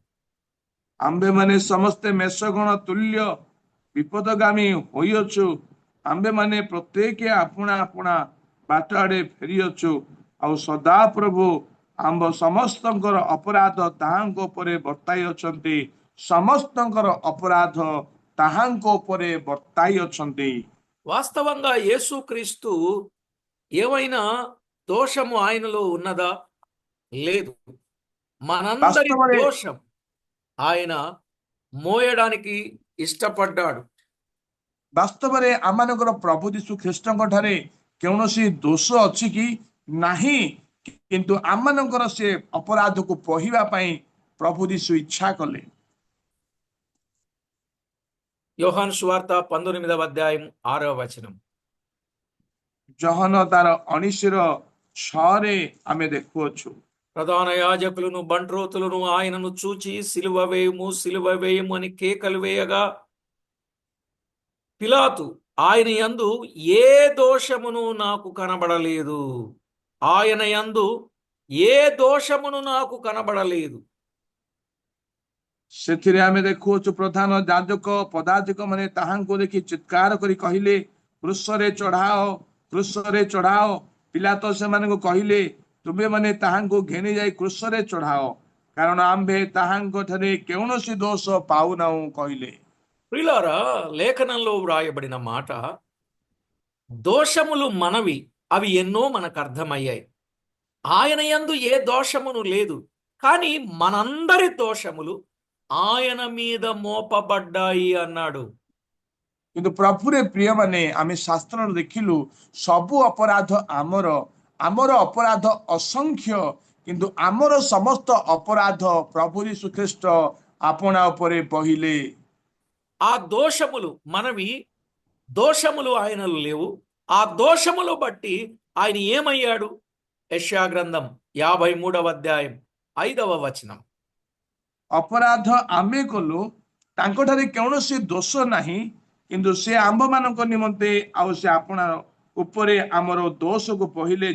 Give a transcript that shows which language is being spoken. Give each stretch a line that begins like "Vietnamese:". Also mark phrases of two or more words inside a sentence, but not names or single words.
Odia: ଆମ୍ଭେମାନେ ସମସ୍ତେ ମେଷଗଣ ତୁଲ୍ୟ ବିପଦଗାମୀ ହୋଇଅଛୁ, ଆମ୍ଭେମାନେ ପ୍ରତ୍ୟେକ ଆପଣା ଆପଣା ବାଟ ଆଡ଼େ ଫେରିଅଛୁ, ଆଉ ସଦାପ୍ରଭୁ ଆମ୍ଭ ସମସ୍ତଙ୍କର ଅପରାଧ ତାହାଙ୍କ ଉପରେ ବର୍ତ୍ତାଇଅଛନ୍ତି, ସମସ୍ତଙ୍କର ଅପରାଧ ତାହାଙ୍କ ଉପରେ ବର୍ତ୍ତାଇଅଛନ୍ତି।
Telugu: వాస్తవంగా యేసుక్రీస్తు ఏమైనా దోషము ఆయనలో ఉన్నదా? లేదు. మనందరి
Odia: ବାସ୍ତବରେ
Telugu: దోషం ఆయన మోయడానికి ఇష్టపడ్డాడు.
Odia: ବାସ୍ତବରେ ଆମମାନଙ୍କର ପ୍ରଭୁ ଯୀଶୁ ଖ୍ରୀଷ୍ଟଙ୍କ ଠାରେ କୌଣସି ଦୋଷ ଅଛି କି? ନାହିଁ। କିନ୍ତୁ ଆମମାନଙ୍କର ସେ ଅପରାଧକୁ ବୋହିବା ପାଇଁ ପ୍ରଭୁ ଯୀଶୁ ଇଚ୍ଛା କଲେ।
Telugu: యోహాను సువార్త 19వ అధ్యాయం 6వ వచనం,
Odia: ଜହନ ତାର 19ର 6ରେ ଆମେ ଦେଖୁଅଛୁ,
Telugu: ప్రధాన యాజకులను బంట్రోతులను ఆయనను చూచి సిలువ వేయుము సిలువ వేయుము అని కేకలు వేయగా పిలాతు ఆయన యందు ఏ దోషమును నాకు కనబడలేదు, ఆయన యందు ఏ దోషమును నాకు కనబడలేదు.
Odia: ସେଥିରେ ଆମେ ଦେଖୁଅଛୁ ପ୍ରଧାନ ଯାଜକ ପଦାଧିକ ମାନେ ତାହାଙ୍କୁ ଦେଖି ଚିତ୍କାର କରି କହିଲେ, କ୍ରୁଶରେ ଚଢାଅ, କ୍ରୁଶରେ ଚଢାଅ। ପିଲାତ ସେମାନଙ୍କୁ କହିଲେ, ତୁମେ ମାନେ ତାହାଙ୍କୁ ଘେନି ଯାଇ କ୍ରୁଶରେ ଚଢାଅ, କାରଣ ଆମ୍ଭେ ତାହାଙ୍କ ଠାରେ କୌଣସି ଦୋଷ ପାଉନାହୁଁ କହିଲେ।
Telugu: ప్రియులారా, లేఖనంలో వ్రాయబడిన మాట దోషములు మనవి, అవి ఎన్నో మనకు అర్థమయ్యాయి. ఆయన యందు ఏ దోషమును లేదు, కానీ మనందరి దోషములు ఆయన మీద మోపబడ్డాయి అన్నాడు.
Odia: କିନ୍ତୁ ପ୍ରଭୁରେ ପ୍ରିୟ ମାନେ ଆମେ ଶାସ୍ତ୍ରରେ ଦେଖିଲୁ ସବୁ ଅପରାଧ ଆମର, ଆମର ଅପରାଧ ଅସଂଖ୍ୟ, କିନ୍ତୁ ଆମର ସମସ୍ତ ଅପରାଧ ପ୍ରଭୁ ଯୀଶୁଖ୍ରୀଷ୍ଟ ଆପଣା ଉପରେ ବହିଲେ।
Telugu: ఆ దోషములు మనవి, దోషములు ఆయనలో లేవు. ఆ దోషములు బట్టి ఆయన ఏమయ్యాడు? యెషయా గ్రంథం 53 అధ్యాయం 5వ వచనం.
Odia: ଅପରାଧ ଆମେ କଲୁ, ତାଙ୍କଠାରେ କୌଣସି ଦୋଷ ନାହିଁ, କିନ୍ତୁ ସେ ଆମ୍ଭମାନଙ୍କ ନିମନ୍ତେ ଆଉ ସେ ଆପଣା ଉପରେ ଆମର ଦୋଷକୁ ବହିଲେ।